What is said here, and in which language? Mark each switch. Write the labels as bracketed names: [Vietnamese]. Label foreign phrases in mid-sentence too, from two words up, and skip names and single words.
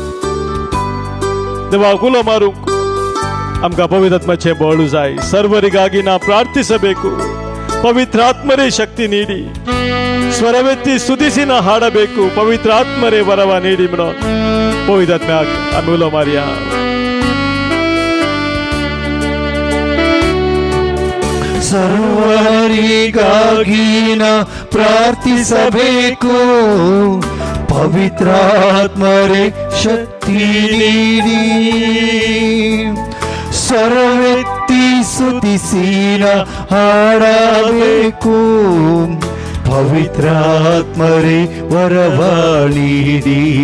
[Konkani] देवा गुलो मारूंक आमकां पवित्र आत्म्याचें बळ जाय [Kannada] सर्वरिಗಾಗಿ ನಾ ಪ್ರಾರ್ಥಿಸಬೇಕು ಪವಿತ್ರ ಆತ್ಮರೇ ಶಕ್ತಿ ನೀಡಿ ಸ್ವರವೆತ್ತಿ ಸ್ತುತಿಸಿ ನಾ ಹಾಡಬೇಕು ಪವಿತ್ರ ಆತ್ಮರೇ ವರವ ನೀಡಿ [Konkani] म्हणून पवित्र आत्म्याक आमी उलो मारया [Kannada] ಸರ್ವರಿಗಾಗಿ ನಾ ಪ್ರಾರ್ಥಿಸಬೇಕು ಪವಿತ್ರಾತ್ಮರೇ ಶಕ್ತಿ ನೀಡಿ ಸ್ವರವೆತ್ತಿ ಸ್ತುತಿಸಿ ನಾ ಹಾಡಬೇಕು ಪವಿತ್ರಾತ್ಮರೇ ವರವ ನೀಡಿ